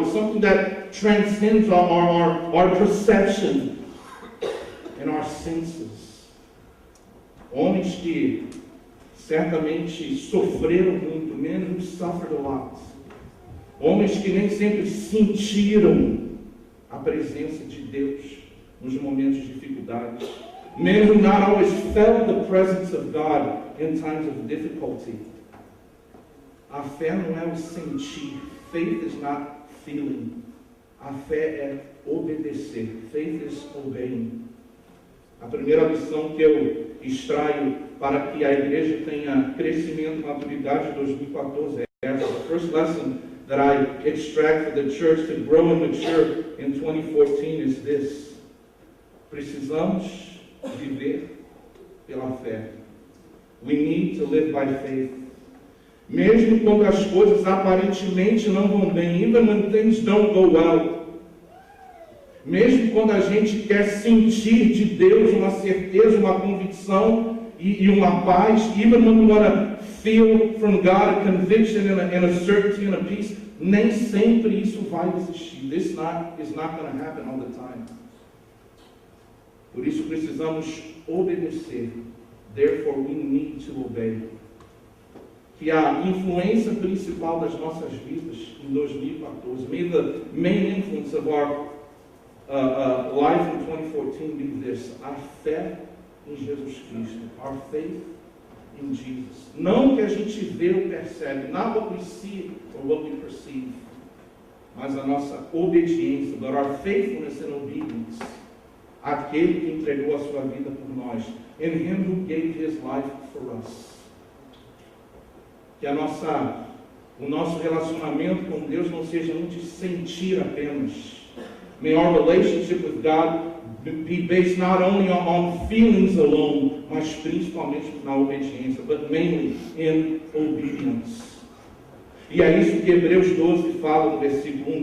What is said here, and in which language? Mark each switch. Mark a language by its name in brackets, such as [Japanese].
[English] It's something that transcends our perception and our senses. [Portuguese] Homens que certamente sofreram muito, [English] men who suffered a lot. [Portuguese] Homens que nem sempre sentiram a presença de Deus nos momentos de dificuldade. [English] Men who not always felt the presence of God in times of difficulty. [Portuguese] A fé não é o sentir. [English] Faith is not feeling. [Portuguese] A fé é obedecer. [English] Faith is obeying. [Portuguese] A primeira lição que eu extraio para que a igreja tenha crescimento e maturidade em 2014 é essa. [English] The first lesson that I extract for the church to grow and mature in 2014 is this. [Portuguese] Precisamos viver pela fé. [English] We need to live by faith. [Portuguese] Mesmo quando as coisas aparentemente não vão bem, [English] even when things don't go well. [Portuguese] Mesmo quando a gente quer sentir de Deus uma certeza, uma convicção e uma paz, [English] even when we want to feel from God a conviction and a certainty and a peace, [Portuguese] nem sempre isso vai existir. [English] This is not going to happen all the time. [Portuguese] Por isso precisamos obedecer. [English] Therefore we need to obey. [Portuguese] Que a influência principal das nossas vidas em 2014, [English] may the main influence of our life in 2014 be this: [Portuguese] a fé em Jesus Cristo, [English] our faith in Jesus. [Portuguese] Não o que a gente vê ou percebe, [English] not what we see or what we perceive, [Portuguese] mas a nossa obediência, [English] but our faithfulness and obedience [Portuguese] àquele que entregou a sua vida por nós, [English] in Him who gave His life for us. [Portuguese] Que o nosso relacionamento com Deus não seja um de sentir apenas. [English] May our relationship with God be based not only on feelings alone, [Portuguese] mas principalmente na obediência, [English] but mainly in obedience. [Portuguese] E é isso que Hebreus 12 fala no versículo 1.